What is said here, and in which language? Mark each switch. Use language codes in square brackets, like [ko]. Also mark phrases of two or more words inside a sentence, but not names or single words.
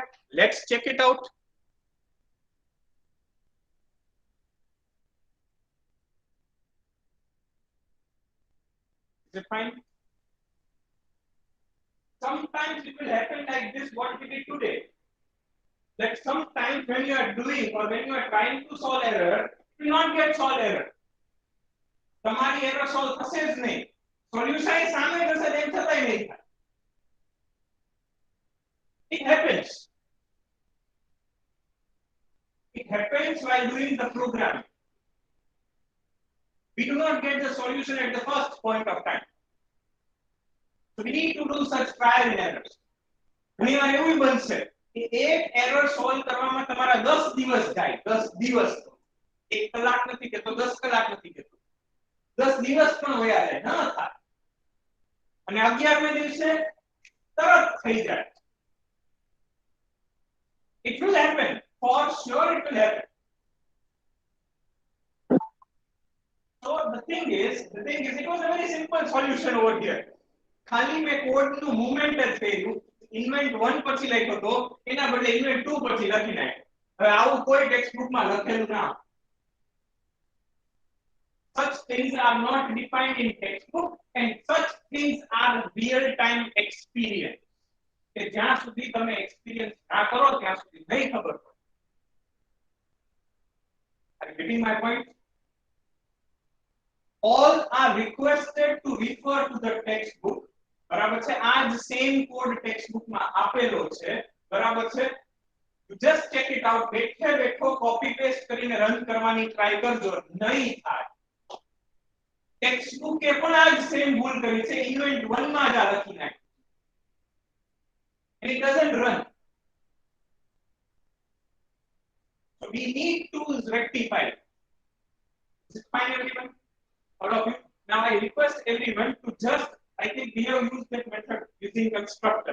[en] Let's check it out. Is it fine? Sometimes it will happen like this, what we did today. That sometimes when you are doing or when you are trying to solve error, you will not get solve error. [gu] તમારી [en] error solve [gu] થશે જ નહીં. Solution એ સામે જશે તેમ છતાંય નહીં થાય. [en] It happens. It happens while doing the program. We do not get the solution at the first point of time. So we need to do such trial and errors. [gu] ઘણીવાર એવું બનશે કે એક [en] error solve [gu] કરવામાં તમારા 10 દિવસ જાય. 10 દિવસ. 1 કલાક નથી કેતો, 10 કલાક નથી કેતો. 10 દિવસ પણ વયા જાય, ન થાય. અને 11મે દિવસે તરત થઈ જાય. [en] It will happen. For sure it will happen. So the thing is, it was a very simple solution over here. [gu] ખાલી મેં કોડનું મૂવમેન્ટ જ કર્યું. ઇન્વેન્ટ 1 પછી લખ્યો તો એના બદલે ઇન્વેન્ટ 2 પછી લખી નાખ્યો. હવે આવું કોઈ ટેક્સ્ટ બુકમાં લખેલું ના. [en] Such things are not defined in textbook and such things are real time experience. [gu] કે જ્યાં સુધી તમે એક્સપીરિયન્સ ના કરો ત્યાં સુધી નહીં ખબર પડે. [en] Are you getting my point? All are requested to refer to the textbook. [gu] બરાબર છે? આ જ [en] same code [gu] ટેક્સ્ટબુક માં આપેલો છે. બરાબર છે? [en] You just check it out. [gu] બેઠે બેઠો [en] copy paste [gu] કરીને રન કરવાની ટ્રાય કરજો, નહીં થાય. ટેક્સ્ટબુક એ પણ આ જ સેમ ભૂલ કરી છે. ઇવેન્ટ 1 માં જ આ લખી નાખ્યું. [en] And it doesn't run. So we need to rectify. Is it fine, everyone? All of you. Now I request everyone to just, I think we have used that method using constructor.